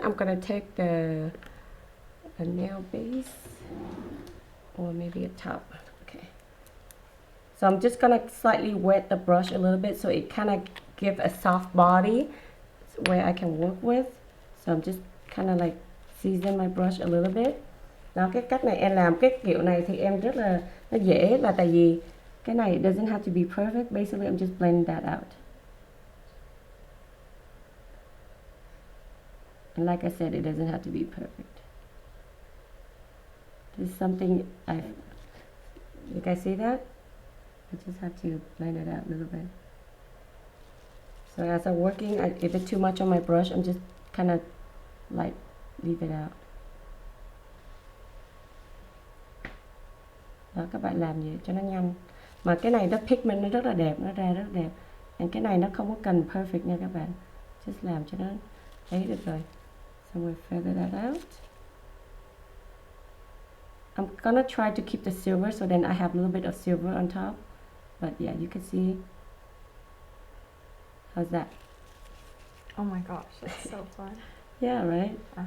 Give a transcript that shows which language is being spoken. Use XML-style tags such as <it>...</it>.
<en>I'm gonna take a nail base, or maybe a top. Okay. So I'm just gonna slightly wet the brush a little bit so it kind of give a soft body where I can work with. So I'm just kind of like season my brush a little bit.</en> <vi>Đó, cái cách này em làm cái kiểu này thì em rất là nó dễ, là tại vì cái này</vi> <en>doesn't have to be perfect. Basically I'm just blending that out. And like I said, it doesn't have to be perfect. This is something you guys see that? I just have to blend it out a little bit. So as I'm working, if it's too much on my brush, I'm just kind of like leave it out.</en> <vi>Đó, các bạn làm gì cho nó nhanh. Mà cái này nó pigment nó rất là đẹp, nó ra rất đẹp. And cái này nó không có cần perfect nha các bạn. Just làm cho nó thấy được rồi.</vi> <en>So we'll feather that out. I'm gonna try to keep the silver so then I have a little bit of silver on top. But yeah, you can see. How's that? Oh my gosh, that's so fun. Yeah, right?</en>